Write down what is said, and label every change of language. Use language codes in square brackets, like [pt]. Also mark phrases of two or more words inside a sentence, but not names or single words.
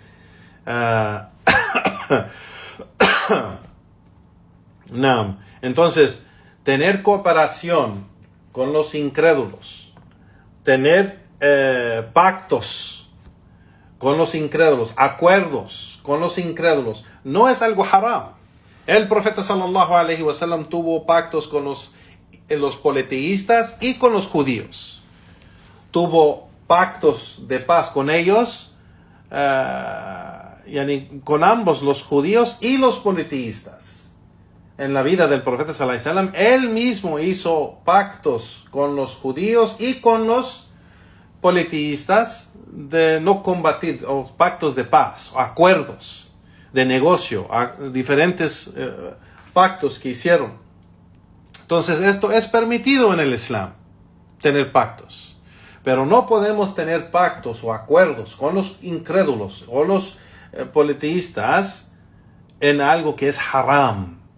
[es] No. Entonces, tener cooperación con los incrédulos, tener pactos con los incrédulos, acuerdos con los incrédulos, no es algo haram. El profeta [ar] صلى الله عليه وسلم [es] tuvo pactos con los politeístas y con los judíos. Tuvo pactos de paz con ellos, con ambos, los judíos y los politeístas. En la vida del profeta [ar] صلى الله عليه وسلم, [es] él mismo hizo pactos con los judíos y con los politeístas de no combatir, o pactos de paz, o acuerdos de negocio, diferentes pactos que hicieron. Entonces esto es permitido en el Islam, tener pactos, pero no podemos tener pactos o acuerdos con los incrédulos o los politeístas en algo que es haram,